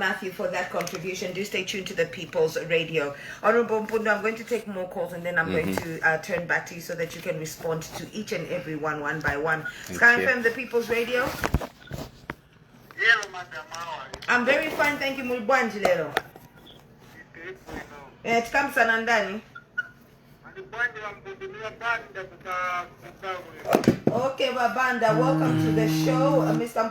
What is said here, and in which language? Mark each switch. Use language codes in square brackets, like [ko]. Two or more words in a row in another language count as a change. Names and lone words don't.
[en] Matthew, for that contribution. Do stay tuned to the People's Radio. Honorable Mpundu, I'm going to take more calls and then I'm going to turn back to you so that you can respond to each and every one by one. Sky FM, the People's Radio. I'm very fine, thank you. [ny] Mulibwanji lero. Tikamsana ndani. [en] Okay, Babanda, welcome to the show. Mr.